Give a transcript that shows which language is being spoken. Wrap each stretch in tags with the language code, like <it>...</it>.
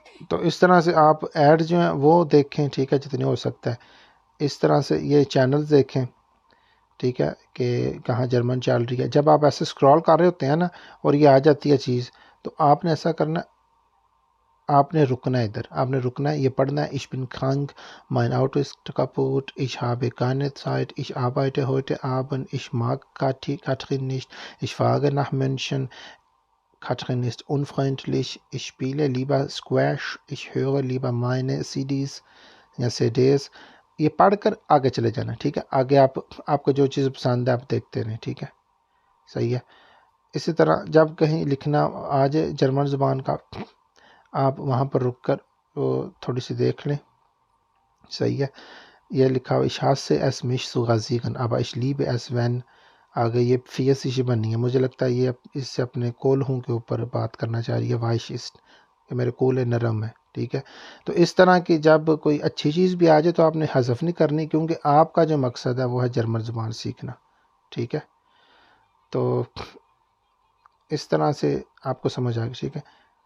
<ur>تو اس طرح سے آپ ایڈ جو ہیں وہ دیکھیں، ٹھیک ہے، جتنی ہو سکتا ہے. اس طرح سے یہ چینلز دیکھیں، ٹھیک ہے، کہ کہاں جرمن چل رہی ہے. جب آپ ایسے اسکرول کر رہے ہوتے ہیں نا اور یہ آ جاتی ہے چیز، تو آپ نے ایسا کرنا، آپ نے رکنا ہے ادھر، آپ نے رکنا ہے، یہ پڑھنا ہے.</ur> <de>Ich bin krank, mein Auto ist kaputt, ich habe keine Zeit, ich arbeite heute Abend, ich mag Katrin nicht, ich fahre nach München, Katrin ist unfreundlich, ich spiele lieber Squash, ich höre lieber meine CDs</de> <ur>یا</ur> <de>CDs.</de> <ur>یہ پڑھ کر آگے چلے جانا، ٹھیک ہے. آگے آپ کو جو چیز پسند ہے آپ دیکھتے رہیں، ٹھیک ہے، صحیح ہے. اسی طرح جب کہیں لکھنا آ جائے جرمن زبان کا، آپ وہاں پر رک کر وہ تھوڑی سی دیکھ لیں، صحیح ہے. یہ لکھا ہوا</ur> <de>ich hasse es mich zu rasieren aber ich liebe es wenn،</de> <ur>آگے یہ فیس بنی ہے. مجھے لگتا ہے یہ اس سے اپنے کول ہوں کے اوپر بات کرنا چاہ رہی ہے. وائش ist، کہ میرے کول نرم ہے، ٹھیک ہے. تو اس طرح کی جب کوئی اچھی چیز بھی آ جائے تو آپ نے حذف نہیں کرنی، کیونکہ آپ کا جو مقصد ہے وہ ہے جرمن زبان سیکھنا، ٹھیک ہے. تو اس طرح سے آپ کو سمجھ آ گئی، ٹھیک ہے.</ur>